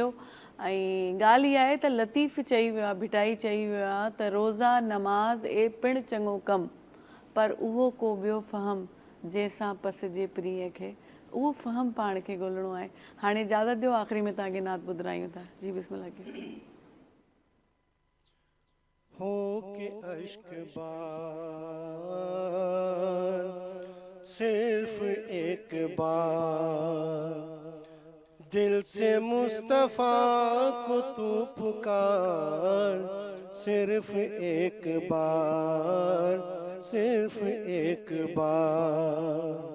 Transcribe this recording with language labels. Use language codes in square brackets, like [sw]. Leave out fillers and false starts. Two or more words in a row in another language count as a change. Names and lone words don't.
[sd] ऐं ॻाल्हि इहा आहे त लतीफ़ चई वियो आहे, भिटाई चई वियो आहे त रोज़ा नमाज़ ए पिणु चङो कमु, पर उहो को ॿियो फ़हम जंहिंसां पसिजे प्रिय खे, उहो फ़हम पाण खे ॻोल्हणो आहे। हाणे इजाज़त ॾियो, आख़िरी में तव्हांखे नात ॿुधायूं था। जी बिस्मिल्लाह। [ur] ہو کے اشک بار صرف ایک بار دل سے مصطفیٰ کو تو پکار صرف ایک بار صرف ایک بار